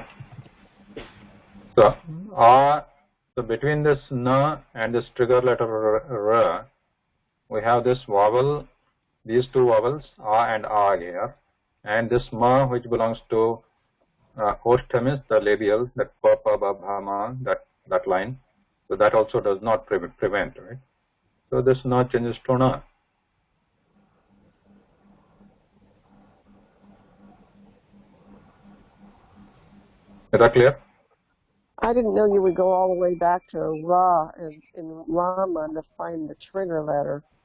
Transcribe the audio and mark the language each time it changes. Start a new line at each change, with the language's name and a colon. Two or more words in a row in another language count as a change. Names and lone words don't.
English: So so between this na and this trigger letter ra, we have this vowel, these two vowels, a and a here, and this ma, which belongs to Oshtamis, the labial, that
Sanskrit: प, प, ब, भ, म,
English: that line. So that also does not prevent, right? So this na changes to na. Is that clear? I didn't know you would go all the way back to Ra in Rama to find the trigger letter.